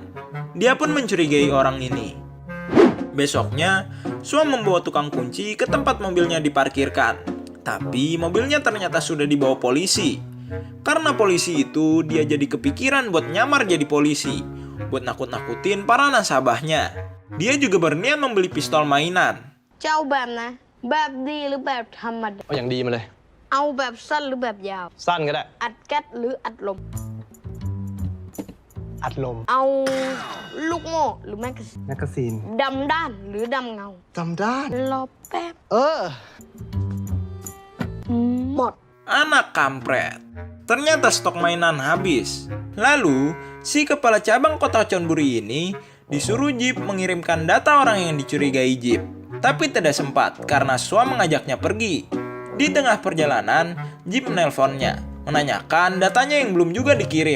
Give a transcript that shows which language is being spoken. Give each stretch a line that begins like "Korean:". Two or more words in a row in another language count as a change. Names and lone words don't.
Indonesian: Dia pun mencurigai orang ini. Besoknya, Sua membawa tukang kunci ke tempat mobilnya diparkirkan. Tapi mobilnya ternyata sudah dibawa polisi. Karena polisi itu, dia jadi kepikiran buat nyamar jadi polisi. Buat nakut-nakutin para nasabahnya. Dia juga berniat membeli pistol mainan.
Thai: เจ้าแบบนะ แบบดีหรือแบบธรรมดา เอาอย่างดีมาเลย เอาแบบสั้นหรือแบบยาว สั้นก็ได้ อัดแก๊สหรืออัดลม อัดลม เอาลูกโม่หรือแมกกาซีน แมกกาซีน ดำด้านหรือดำเงา จำด้าน รอแป๊บ หมด
Indonesian: Anak kampret. Ternyata stok mainan habis. Lalu, si kepala cabang kota Chonburi ini disuruh Jeep mengirimkan data orang yang dicurigai Jeep. Tapi tidak sempat karena Sua mengajaknya pergi. Di tengah perjalanan, Jeep menelponnya, menanyakan datanya yang belum juga dikirim.